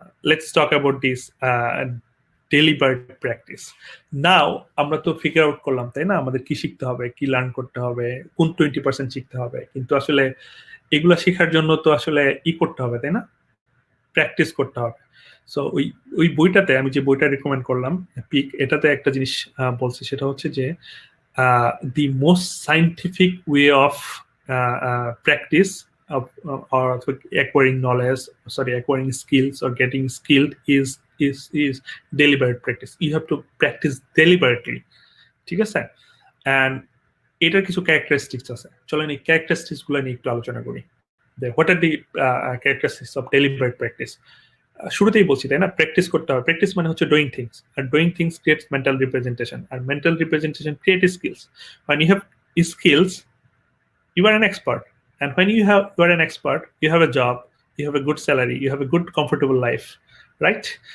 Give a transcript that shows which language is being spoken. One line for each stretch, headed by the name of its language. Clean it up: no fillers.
English: Let's talk about this deliberate practice.
Bangla: Now আমরা তো figure out করলাম, তাই না, আমাদের কি শিখতে হবে, কি লার্ন করতে হবে, কোন 20% শিখতে হবে, কিন্তু আসলে এগুলা শেখার জন্য তো আসলে করতে হবে, তাই না, প্র্যাকটিস করতে হবে। সো ওই বইটাতে আমি যে বইটা রেকমেন্ড করলাম পিক, এটাতে একটা জিনিস বলছে, সেটা হচ্ছে যে
English: the most scientific way of practice of or acquiring knowledge, acquiring skills or getting skilled is deliberate practice. You have to practice deliberately.
Bangla: ঠিক আছে? And এটার কিছু ক্যারেক্টারিস্টিক্স আছে, চলেন এই ক্যারেক্টারিস্টিক্স গুলো নিয়ে একটু আলোচনা করি।
English: What are the characteristics of deliberate practice?
Bangla: শুরুতেই বলছি, তাই না, প্র্যাকটিস করতে হবে।
English: Practice মানে হচ্ছে doing things, আর doing things creates mental representation, আর mental representation create skills. When you have skills, you are an expert, and when you are an expert, you have a job, you have a good salary, you have a good comfortable life, right?